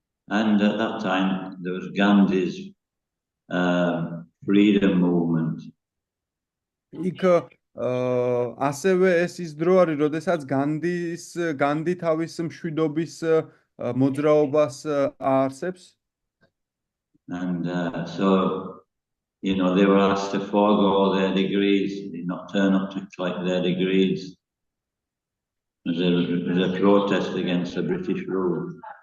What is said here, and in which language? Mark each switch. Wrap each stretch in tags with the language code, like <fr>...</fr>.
<en>And at that time there was Gandhi's freedom movement.</en> <ka>იქ ასევე ეს ის დრო არის, როდესაც განდი თავის მშვიდობის მოძრაობას აარსებს.</ka> <en>And so, they were asked to forego their degrees, not turn up to collect their degrees. As a protest against the British rule.</en>